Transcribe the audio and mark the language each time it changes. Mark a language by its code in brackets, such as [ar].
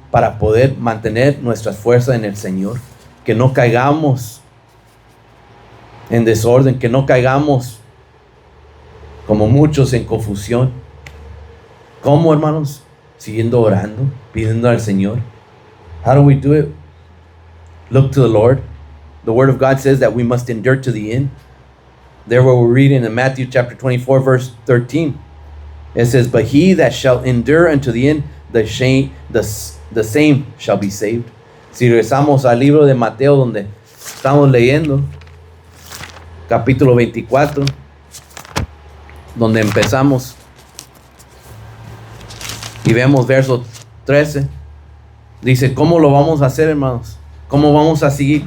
[es] para poder mantener nuestras fuerzas en el Señor. Que no caigamos en desorden, que no caigamos como muchos en confusión. ¿Cómo, hermanos? Siguiendo orando, pidiendo al Señor. [en] How do we do it? Look to the Lord. The Word of God says that we must endure to the end. There we're reading in Matthew chapter 24, verse 13. It says, but he that shall endure unto the end, the same shall be saved. [es] Si regresamos al libro de Mateo, donde estamos leyendo, capítulo 24, donde empezamos, y vemos verso 13, dice, ¿cómo lo vamos a hacer, hermanos? ¿Cómo vamos a seguir?